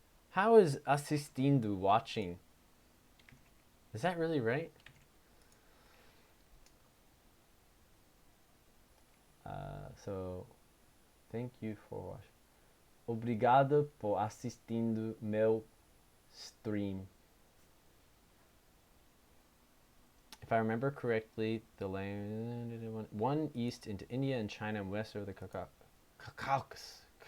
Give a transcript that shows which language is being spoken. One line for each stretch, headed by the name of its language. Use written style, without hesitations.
English: How is assistindo watching? Is that really right? So, thank you for watching.
Portuguese: Obrigado por assistindo meu stream.
English: If I remember correctly, the land one east into India and China and west over the Caucasus.